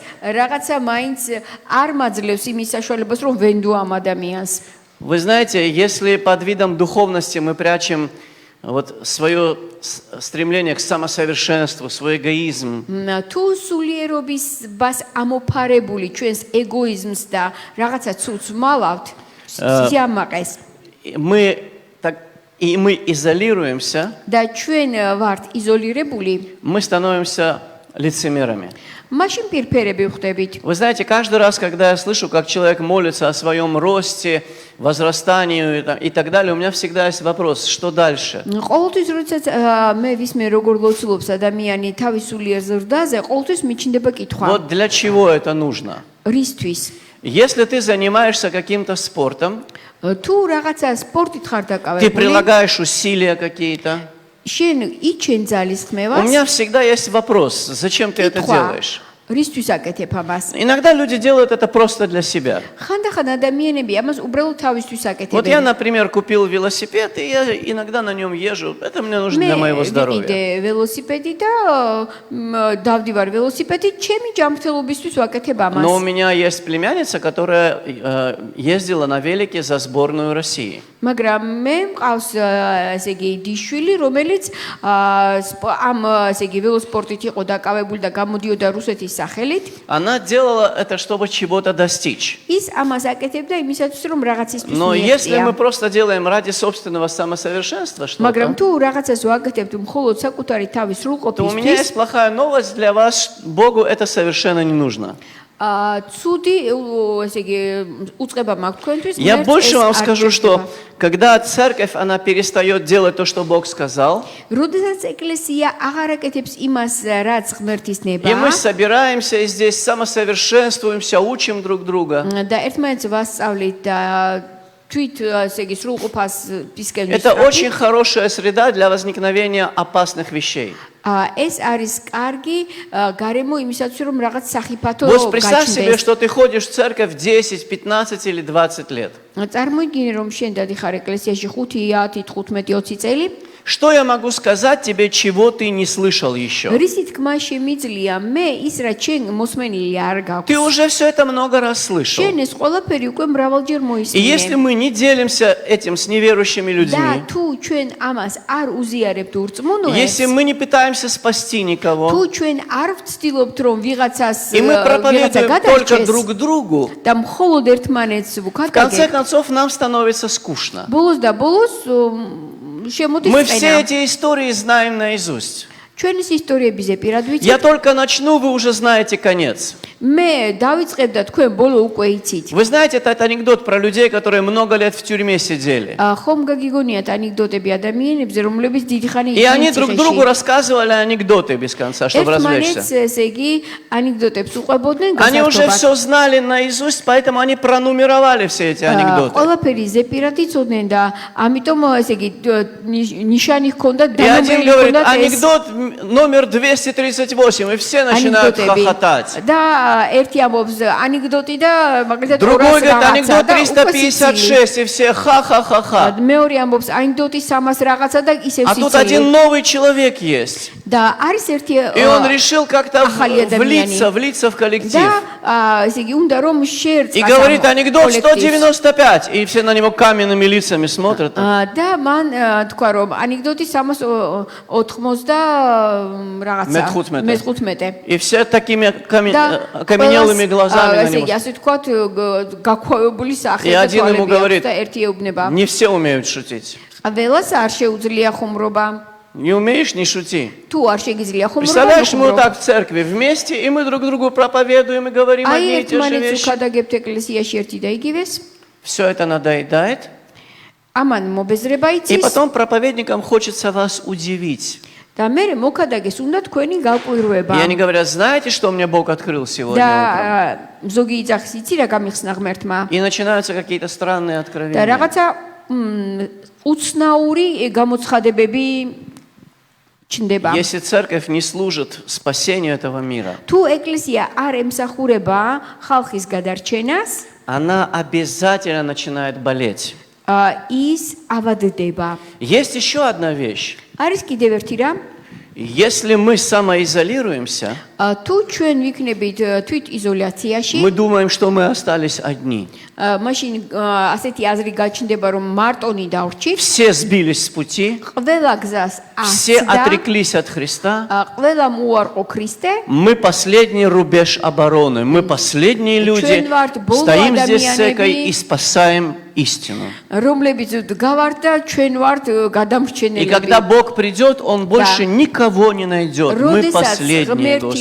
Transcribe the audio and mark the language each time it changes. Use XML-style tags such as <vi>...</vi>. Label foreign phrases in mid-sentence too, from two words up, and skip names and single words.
<ka>რაღაცა მაინც არ მაძლევს იმის საშუალებას რომ ვენდო ამ ადამიანს.</ka> <ru>Вы знаете, если под видом духовности мы прячем вот свое стремление к самосовершенству, свой эгоизм,</ru> <ka>თუ სულიერობის ბას ამოფარებული ჩვენს ეგოიზმს და რაღაცა ცუც მალავთ, სიამაყეს</ka> <ru>и мы изолируемся,</ru> <ka>და ჩვენ ვართ იზოლირებული,</ka> <ru>мы становимся лицемерами.</ru> <ka>მაშინ პირფერები ვხდებით.</ka> <ru>Вы знаете, каждый раз, когда я слышу, как человек молится о своем росте, возрастании и так далее, у меня всегда есть вопрос, что дальше?</ru> <ka>ყოველთვის როდესაც მე ვისმე როგორ ლოცულობს ადამიანი თავის სულიერ ზრდაზე, ყოველთვის მიჩნდება კითხვა.</ka> <ru>Вот для чего это нужно?</ru> <ka>რისთვის?</ka> <ru>Если ты занимаешься каким-то спортом,</ru> <ka>თუ რაღაცა სპორტით ხარ</ka> <ru>ты</ru> <ka>დაკავებული,</ka> <ru>прилагаешь усилия какие-то,</ru> <ka>შენ იჩენ ძალის</ka> <ru>у</ru> <ka>ხმევას,</ka> <ru>меня всегда есть вопрос, зачем ты это делаешь?</ru> <ka>რისთვის აკეთებ ამას?</ka> <ru>Иногда люди делают это просто для себя.</ru> <ka>ხანდახან ადამიანები ამას უბრალოდ თავისთვის</ka> <ru>Вот я,</ru> <ka>აკეთებენ.</ka> <ru>например, купил велосипед, и я иногда на нем езжу. Это мне нужно для моего здоровья.</ru> <ka>ვიყიდე ველოსიპედი და დავდივარ ველოსიპედით, ჩემი ჯანმრთელობისთვის ვაკეთებ ამას.</ka> <ru>Но у меня есть племянница, которая ездила на велике за сборную России.</ru> <ka>მაგრამ მე მყავს ესე იგი დიშვილი, რომელიც ამ ესე იგი ველოსპორტით იყო დაკავებული და გამოდიოდა რუსეთის სახელით.</ka> <ru>Она делала это, чтобы чего-то достичь.</ru> <ka>ის ამას აკეთებდა იმისათვის, რომ რაღაცისთვის</ka> <ru>Но если мы</ru> <ka>მიაღწია.</ka> <ru>просто делаем ради собственного самосовершенства</ru> <ka>მაგრამ</ka> <ru>что-то,</ru> <ka>თუ რაღაცას ვაკეთებთ მხოლოდ საკუთარი თავის</ka> <ru>то у меня</ru> <ka>სრულყოფისთვის,</ka> <ru>есть плохая новость для вас. Богу это совершенно не нужно.</ru> <ka>ცუდი ესე იგი უწყება მაქვს თქვენთვის.</ka> <ru>Я</ru> <ka>ღმერთს</ka> <ru>больше</ru> <ka>ეს</ka> <ru>вам</ru> <ka>არ</ka> <ru>скажу, что</ru> <ka>ჭირდება.</ka> <ru>когда церковь, она перестает делать то, что Бог сказал,</ru> <ka>როდესაც ეკლესია აღარ აკეთებს იმას, რაც ღმერთის</ka> <ru>и</ru> <ka>ნება,</ka> <ru>мы собираемся и здесь самосовершенствуемся, учим друг друга,</ru> <ka>და ერთმანეთს ვასწავლით და თვით ესე იგი სრულყოფას ისკენ</ka> <ru>Это очень хорошая среда для возникновения опасных вещей.</ru> <ka>ეს არის კარგი გარემო იმისათვის რომ რაღაც სახიფათო</ka> <ru>Вот представь себе,</ru> <ka>გაჩნდეს.</ka> <ru>что ты ходишь в церковь 10, 15 или 20 лет.</ru> <ka>წარმოიდგინე რომ შენ დადიხარ ეკლესიაში 5, 10, 15, 20 წელი.</ka> <ru>Что я могу сказать тебе, чего ты не слышал еще?</ru> <ka>რისი თქმა შემიძლია მე ის რაც შენ მოსმენილი არ გაქვს.</ka> <ru>Ты уже все это много раз слышал.</ru> <ka>შენ ეს ყველაფერი უკვე მრავალჯერ</ka> <ru>И если</ru> <ka>მოისმინე.</ka> <ru>мы не делимся этим с неверующими</ru> <ka>და</ka> <ru>людьми,</ru> <ka>თუ ჩვენ ამას არ უზიარებთ ურწმუნოებს,</ka> <ru>если мы не пытаемся спасти</ru> <ka>თუ</ka> <ru>никого,</ru> <ka>ჩვენ არ ვცდილობთ რომ вიღაცას</ka> <ru>и мы</ru> <ka>ვიღაცა</ka> <ru>проповедуем только</ru> <ka>გადარჩეს</ka> <ru>друг другу,</ru> <ka>და მხოლოდ ერთმანეთს</ka> <ru>в конце</ru> <ka>ვუქადაგებთ,</ka> <ru>концов нам становится скучно.</ru> <ka>ბოლოს და ბოლოს შემოდის</ka> <ru>Мы все</ru> <ka>წენა.</ka> <ru>эти истории знаем наизусть.</ru> <ka>ჩვენის ისტორიებზე პირად</ka> <ru>Я</ru> <ka>ვიცით.</ka> <ru>только начну, вы уже знаете конец.</ru> <ka>მე დავიწყებ და თქვენ ბოლო უკვე იცით.</ka> <ru>Вы знаете этот анекдот про людей, которые много лет в тюрьме сидели.</ru> <ka>ხომ გაგიგონიათ ანეკდოტები ადამიანებზე, რომლებიც დიდი ხანი</ka> <ru>И они друг другу рассказывали анекдоты без конца, чтобы развлечься.</ru> <ka>ერთმანეთს ესე იგი ანეკდოტებს უყვებოდნენ</ka> <ru>Они уже</ru> <ka>გასართობად.</ka> <ru>все знали наизусть, поэтому они пронумеровали все эти анекдоты.</ru> <ka>ყველაფერი ზეპირად იცოდნენ და ამიტომ ესე იგი ნიშანი ჰქონდათ</ka> <ru>И один</ru> <ka>დანომრილი</ka> <ru>говорит,</ru> <ka>ჰქონდათ ეს</ka> <ru>анекдот номер 238, и все начинают</ru> <ka>ანეკდოტები.</ka> <ru>хохотать.</ru> <ka>და ერთი ამბობს ანეკდოტი და მაგალითად</ka> <ru>Другой</ru> <ka>200</ka> <ru>говорит,</ru> <ka>რაღაცა</ka> <ru>анекдот</ru> <ka>და უკვე სიცილი.</ka> <ru>356, и все ха-ха-ха-ха.</ru> <ka>მეორე ამბობს ანეკდოტი 300 რაღაცა და ისევ</ka> <ru>А тут</ru> <ka>სიცილი.</ka> <ru>один новый человек есть.</ru> <ka>და არის ერთი</ka> <ru>И он решил как-то</ru> <ka>ახალი ადამიანი.</ka> <ru>влиться в коллектив.</ru> <ka>და ესე იგი უნდა რომ შეერწყა</ka> <ru>И говорит, анекдот 195. И все на него каменными лицами смотрят.</ru> <ka>და მან თქვა რომ ანეკდოტი 380 რაღაცა მე-15. მე-15</ka> <ru>И все такими</ru> <ka>და</ka> <ru>окаменелыми глазами на</ru> <ka>ესე იგი</ka> <ru>него.</ru> <ka>ასე თქვა გაქვავებული სახე</ka> <ru>И</ru> <ka>და</ka> <ru>один ему</ru> <ka>თვალები</ka> <ru>говорит,</ru> <ka>აქვს და ერთი ეუბნება</ka> <ru>Не все умеют шутить.</ru> <ka>ველას არ შეუძლია ხუმრობა</ka> <ru>Не умеешь, не шути.</ru> <ka>თუ არ შეგიძლია ხუმრობა</ka> <ru>Представляешь, мы вот так в церкви вместе, и мы друг другу проповедуем и говорим</ru> <ka>აი</ka> <ru>одни и те же</ru> <ka>ერთმანეთს</ka> <ru>вещи.</ru> <ka>უხადაგებთ ეკლესიაში ერთი და იგივეს</ka> <ru>Все это надоедает.</ru> <ka>ამან მობეზრება</ka> <ru>И</ru> <ka>იცის</ka> <ru>потом проповедникам хочется вас удивить.</ru> <ka>და მე მოკადაგეს უნდა თქვენი გაკვირვება</ka> <ru>И они говорят, знаете, что мне Бог открыл сегодня утром?</ru> <ka>და ზოგი იძახის იცი რა გამიხსნა ღმერთმა</ka> <ru>И начинаются какие-то странные</ru> <ka>და</ka> <ru>откровения.</ru> <ka>რაღაცა უცნაური გამოცხადებები ჩნდება.</ka> <ru>Если церковь не служит спасению этого мира,</ru> <ka>თუ ეკლესია არ ემსახურება ხალხის გადარჩენას,</ka> <ru>она обязательно начинает болеть.</ru> <ka>ის ავადდება.</ka> <ru>Есть еще одна вещь.</ru> <ka>არის კიდევ ერთი რა,</ka> <ru>Если мы самоизолируемся,</ru> <ka>თუ ჩვენ ვიქნებით თვით იზოლაციაში,</ka> <ru>мы думаем, что мы остались одни.</ru> <ka>მაშინ ასეთი აზრი გაჩნდება, რომ მარტონი დავრჩით,</ka> <ru>Все сбились с пути,</ru> <ka>ყველა გზას</ka> <ru>все</ru> <ka>აცდა,</ka> <ru>отреклись от Христа.</ru> <ka>ყველა მოუარყო ქრისტე,</ka> <ru>Мы последний рубеж обороны, мы последние люди, стоим здесь с церковью и спасаем истину.</ru> <ka>რომლებიც დგავართ და ჩვენ ვართ</ka> <ru>И</ru> <ka>გადამრჩენელები.</ka> <ru>когда Бог придет, Он больше никого не найдет. Мы</ru> <ka>როდესაც</ka> <ru>последние,</ru> <ka>ღმერთი</ka>